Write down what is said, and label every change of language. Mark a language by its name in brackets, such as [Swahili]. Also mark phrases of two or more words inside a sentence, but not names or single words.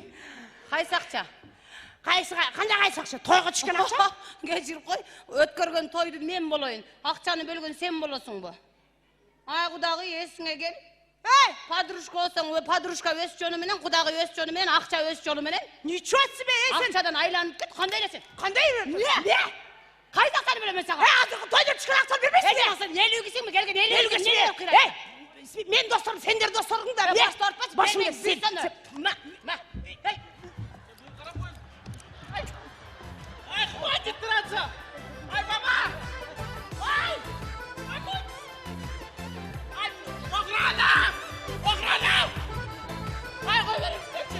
[Kyrgyz] Кайсы акча? Кандай кайсы акча? Тойго түшкөн акча? Кечир кой. Өткөргөн тойду мен болоюн. Акчаны бөлгөн сен болосуңбу? Ай, кудагый, эсиңе кел. Подружка болсоң, подружка өз жөнү менен, кудагый өз жөнү менен, акча өз жөнү менен. [Russian] Ничего себе, [Kyrgyz] сен? Акчадан айланып кет, кандай элесиң? Кандай эле? Не? Кайда акчаны берем мен сага? Азыркы тойдо түшкөн акчаны бербейсиңби? Элүү кишиңби келген? Элүү киши. Мен досторум, сендер достордуң да. Баш тартпач, башымды сен. Ай, [Russian] хватит драться! [Kyrgyz] Ай, мама! Ай! Ай, охрана! Охрана! Ай, кой бериңиздерчи!